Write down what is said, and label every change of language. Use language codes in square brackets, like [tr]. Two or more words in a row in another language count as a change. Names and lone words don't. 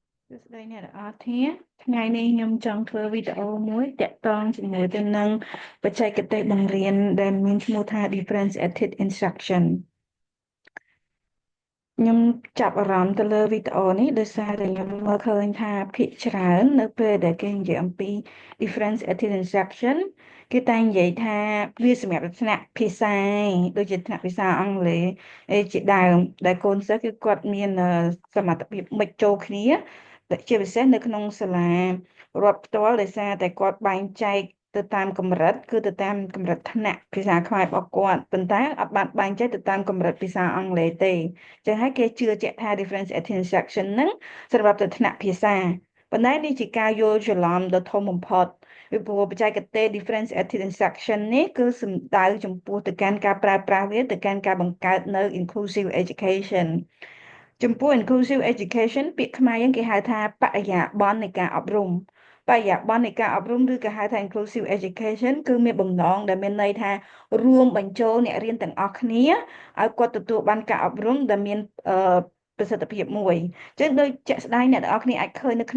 [km] សួស្តីអ្នកទាំងអស់គ្នាថ្ងៃនេះខ្ញុំចង់ធ្វើវីដេអូមួយតាក់ទងជាមួយទៅនឹងបច្ចេកទេសបង្រៀនដែលមានឈ្មោះថា [en] differentiated instruction [km] ខ្ញុំចាប់អារម្មណ៍ទៅលើវីដេអូនេះដោយសារតែខ្ញុំមើលឃើញថាភាគច្រើននៅពេលដែលគេនិយាយអំពី [en] differentiated instruction [km] គេ តែងនិយាយថាវាសម្រាប់ថ្នាក់ភាសាដូចជាថ្នាក់ភាសាអង់គ្លេសជាដើមដែលកូនសិស្សគឺគាត់មានសមត្ថភាពមិនចូលគ្នាជាពិសេសនៅក្នុងសាលារដ្ឋផ្ទាល់ដោយសារតែគាត់បែងចែ កទៅតាមកម្រិតគឺទៅតាមកម្រិតថ្នាក់ភាសាខ្មែររបស់គាត់ប៉ុន្តែអត់បានបែងចែកទៅតាមកម្រិតភាសាអង់គ្លេសទេចឹងហើយគេជឿជាក់ថា [en] difference attention [km] ហ្នឹងសម្រាប់ទៅថ្នាក់ភាសាប៉ុន្តែនេះជាការយល់ច្រឡំដ៏ធំបំផុតពីព្រោះបច្ចេកទេស [en] difference attention [km] នេះគឺសំដៅ ចំពោះទៅកាន់ការប្រើប្រាស់វាទៅកាន់ការបង្កើតនៅ [en] inclusive education [km] ចំពោះ [en] inclusive education [km] ពាក្យខ្មែរយើងគេហៅថាបរិយាបន្ននៃការអប់រំបរិយាបន្ននៃការអប់រំឬក៏ហៅថា [en] inclusive education [km] គឺមានបំណងដែលមានន័យថារួមបញ្ចូលអ្នករៀនទាំងអស់គ្នាឲ្យគាត់ទទួលបានការអប់រំដែលមានប្រសិទ្ធភាពមួយអញ្ចឹងដូចជាក់ស្ដែងអ្នកទាំងអស់គ្នាអាចឃើញនៅ